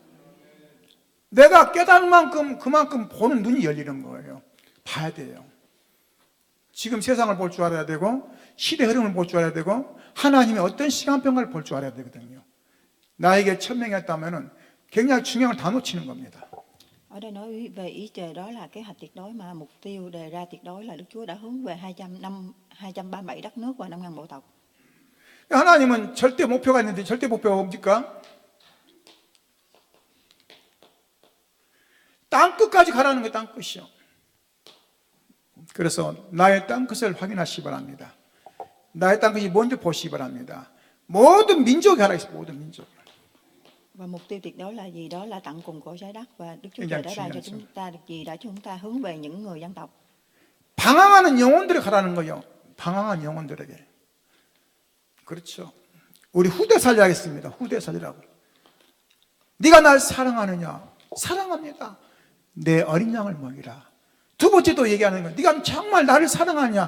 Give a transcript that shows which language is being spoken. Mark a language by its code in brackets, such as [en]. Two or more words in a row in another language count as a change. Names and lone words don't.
[ko] 내가 깨달은 만큼 그만큼 보는 눈이 열리는 거예요. 봐야 돼요. 지금 세상을 볼 줄 알아야 되고, 시대 흐름을 볼 줄 알아야 되고, 하나님의 어떤 시간평가를 볼 줄 알아야 되거든요. 나에게 천명이었다면 굉장히 중요한 걸 다 놓치는 겁니다. [vi] Ở đây nói về ý trời đó là kế hoạch tuyệt đối mà mục tiêu đề ra tuyệt đối là Đức Chúa đã hướng về 237 đất nước và 5.000 bộ tộc. [ko] 하나님은 절대 목표가 있는데 절대 목표가 뭡니까? 땅끝까지 가라는 게 땅끝이요. 그래서 나의 땅끝을 확인하시기 바랍니다. 나의 땅끝이 뭔지 보시기 바랍니다. 모든 민족이 하라 있어요. 모든 민족. [vi] Và mục tiêu tuyệt đối là gì? Đó là tận cùng của trái đất và Đức Chúa Trời đã ban cho chúng ta được gì? Đã cho chúng ta hướng về những người dân tộc. [ko] 방황하는 영혼들이 가라는 거예요. 방황한 영혼들에게. 그렇죠. 우리 후대 살려야겠습니다. 후대 살리라고. 네가 날 사랑하느냐? 사랑합니다. 내 어린 양을 먹이라. 두 번째도 얘기하는 거예요. 네가 정말 나를 사랑하느냐?